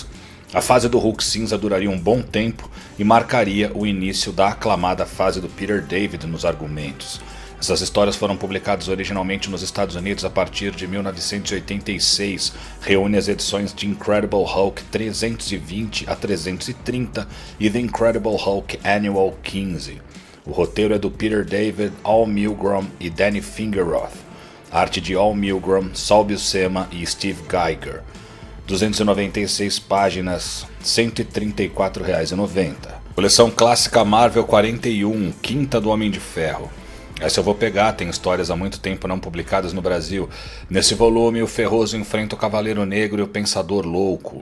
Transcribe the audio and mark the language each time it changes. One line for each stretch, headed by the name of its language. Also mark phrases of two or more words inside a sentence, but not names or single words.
Portuguese: A fase do Hulk cinza duraria um bom tempo e marcaria o início da aclamada fase do Peter David nos argumentos. Essas histórias foram publicadas originalmente nos Estados Unidos a partir de 1986, reúne as edições de Incredible Hulk 320 a 330 e The Incredible Hulk Annual 15. O roteiro é do Peter David, Al Milgrom e Danny Fingeroth. Arte de Al Milgrom, Saul Buscema e Steve Geiger. 296 páginas, R$ 134,90. Coleção clássica Marvel 41, Quinta do Homem de Ferro. Essa eu vou pegar, tem histórias há muito tempo não publicadas no Brasil. Nesse volume, o Ferroso enfrenta o Cavaleiro Negro e o Pensador Louco.